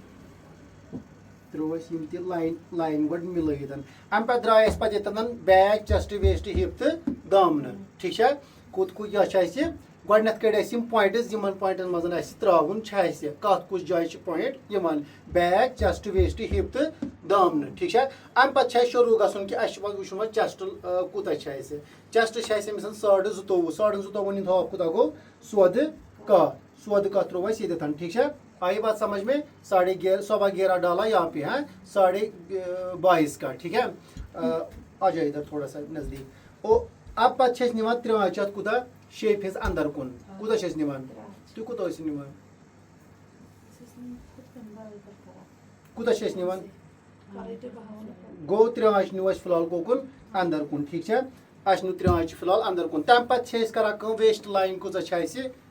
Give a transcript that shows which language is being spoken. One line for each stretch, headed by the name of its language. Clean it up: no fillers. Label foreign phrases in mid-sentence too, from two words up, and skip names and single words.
Kashmiri: ترٛوو اَسہِ یِم تہِ لایِن گۄڈٕ مِلٲیِتھ اَمہِ پَتہٕ درٛاے اَسہِ پَتہٕ ییٚتٮ۪ن
English: back chest waist hip
Kashmiri: تہٕ دامنہٕ ٹھیٖک چھا کوٚت یہِ چھِ اَسہِ گۄڈٕنٮ۪تھ کٔڑۍ اَسہِ یِم پویِنٛٹٕز یِمَن پویِنٛٹَن منٛز اَسہِ ترٛاوُن چھِ اَسہِ کَتھ کُس جایہِ چھِ پویِنٛٹ یِمَن
English: back chest waist hip
Kashmiri: تہٕ دامنہٕ ٹھیٖک چھا اَمہِ پَتہٕ چھِ اَسہِ شروٗع گژھُن کہِ اَسہِ چھُ پَتہٕ وٕچھُن وۄنۍ چَسٹ کوٗتاہ چھِ اَسہِ چَسٹ چھِ اَسہِ أمِس 22.5 ہُنٛد ہاف کوٗتاہ گوٚو 14 کَتھ ترٛوو اَسہِ ییٚتٮ۪تھ ٹھیٖک چھا
Urdu: آیی بات سمجھ میں 11.5 ڈالا یہاں پہ ہاں 22.5 کا ٹھیک ہے آ جائے ادھر تھوڑا سا نزدیک او اب
Kashmiri: پتہٕ چھِ أسۍ نِوان 3 آنٛچ اَتھ کوٗتاہ شیپ ہِنٛز اَندَر کُن کوٗتاہ چھِ أسۍ نِوان تُہۍ کوٗتاہ ٲسِو نِوان کوٗتاہ چھِ أسۍ نِوان گوٚو 3 آنٛچ نیوٗ اَسہِ فِلحال کوکُن اَندَر کُن ٹھیٖک چھا اَسہِ نیوٗ 3 آنٛچ فِلحال اَندَر کُن تَمہِ پَتہٕ چھِ أسۍ کَران کٲم
English: waist line
Kashmiri: کۭژاہ چھِ اَسہِ